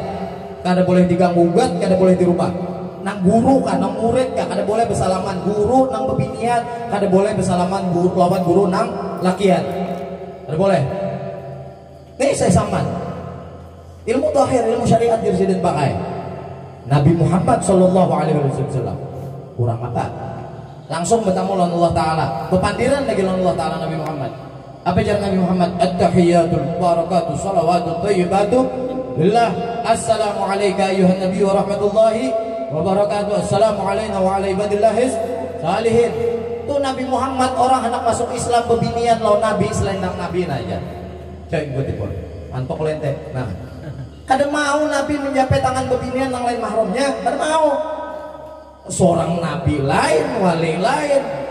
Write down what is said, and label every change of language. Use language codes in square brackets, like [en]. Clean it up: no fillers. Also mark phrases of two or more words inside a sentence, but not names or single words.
[bjn] Kada boleh diganggu gugat, kada boleh dirubah. Nang guru kan, nang murid kan, kada boleh bersalaman. Guru nang bebinian, kada boleh bersalaman guru lawan guru nang lakian. Kada boleh. Nih saya saman. Ilmu zahir, ilmu syariat dirsidin pakai. [ar] نبي محمد صلى الله عليه وسلم. [bjn] Kurang apa? Langsung bertemu lawan Allah Ta'ala. Bepandiran lagi lawan Allah Ta'ala Nabi Muhammad. Apa jalan Nabi Muhammad? [ar] التحيات البركات الصلوات الطيبات لله. السلام عليك أيها النبي ورحمة الله وبركاته. السلام علينا وعلى عباد الله الصالحين. [bjn] Itu Nabi Muhammad orang hendak masuk Islam bebinian lawan Nabi selendang Nabi aja. Cek ikuti pun. Antok lente. Nah, kada mau Nabi menjapai tangan bebinian yang lain mahramnya, kada mau. Seorang Nabi lain, wali lain.